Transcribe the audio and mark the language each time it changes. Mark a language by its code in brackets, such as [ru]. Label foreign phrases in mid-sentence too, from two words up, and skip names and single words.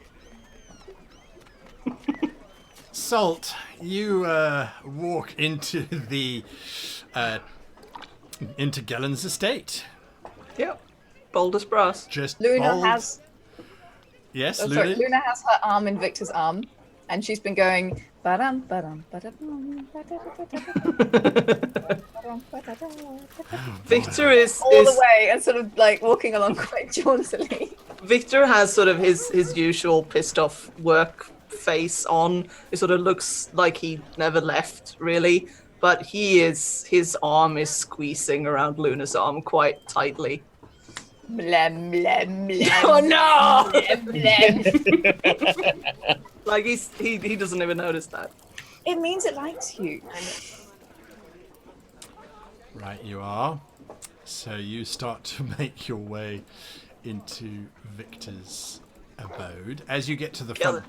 [en] Salt, you walk into the into Gellan's estate. Yep. Bold as brass. Just Luna bold. has. Yes, Oh, Luna. sorry, Luna has her arm in Victor's arm, and she's been going. Ba-dum, ba-dum, ba-da-bum, Victor is all the way and sort of like walking along quite jauntily. Victor has sort of his usual pissed off work face on. It sort of looks like he never left, really. But his arm is squeezing around Luna's arm quite tightly. Blem, blem, blem. Oh no! Blem, blem. Like he doesn't even notice that. It means it likes you. Right, you are. So you start to make your way into Victor's abode. As you get to the front